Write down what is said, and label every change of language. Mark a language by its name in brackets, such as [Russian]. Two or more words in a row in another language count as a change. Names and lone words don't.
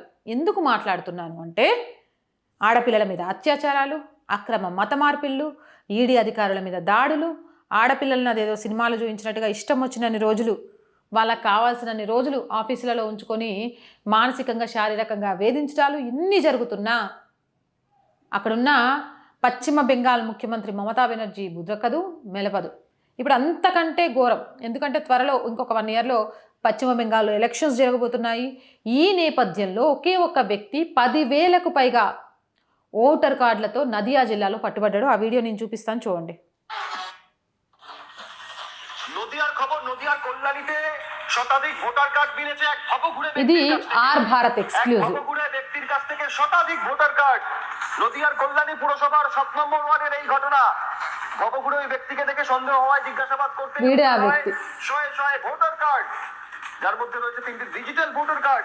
[Telugu] ఎందుకు మాట్లాడుతున్నాను అంటే, ఆడపిల్లల మీద అత్యాచారాలు, అక్రమ మత మార్పిళ్ళు, ఈడీ అధికారుల మీద దాడులు, ఆడపిల్లలను అదేదో సినిమాలు చూపించినట్టుగా ఇష్టం వచ్చినన్ని రోజులు, వాళ్ళకు కావాల్సినన్ని రోజులు ఆఫీసులలో ఉంచుకొని మానసికంగా శారీరకంగా వేధించడాలు ఇన్ని జరుగుతున్నా అక్కడున్న పశ్చిమ బెంగాల్ ముఖ్యమంత్రి మమతా బెనర్జీ బుద్రకదు, మెలపదు. ఇప్పుడు అంతకంటే ఘోరం. ఎందుకంటే త్వరలో ఇంకొక 1 ఇయర్లో పశ్చిమ బెంగాల్లో ఎలక్షన్స్ జరగబోతున్నాయి. ఈ నేపథ్యంలో ఒకే ఒక్క వ్యక్తి 10,000కు పైగా ఓటర్ కార్డులతో నదియా జిల్లాలో పట్టుబడ్డాడు. ఆ వీడియో నేను చూపిస్తాను, చూడండి. [Bangla] নদিয়ার খবর, নদিয়ার কল্যাণীতে শতাধিক ভোটার কার্ড মিলেছে এক ভবঘুরে ఇది আর ভারত এক্সক্লুসিভ। ভবঘুরে ব্যক্তির কাছ থেকে শতাধিক ভোটার কার্ড। নদিয়ার কল্যাণী পুরসভার 7 নম্বর ওয়ার্ডের এই ঘটনা। ভবঘুরে ওই ব্যক্তিকে দেখে সন্দেহ হওয়ায় জিজ্ঞাসাবাদ করতে শয়ে শয়ে ভোটার কার্ড, যার মধ্যে রয়েছে 3টি ডিজিটাল ভোটার কার্ড।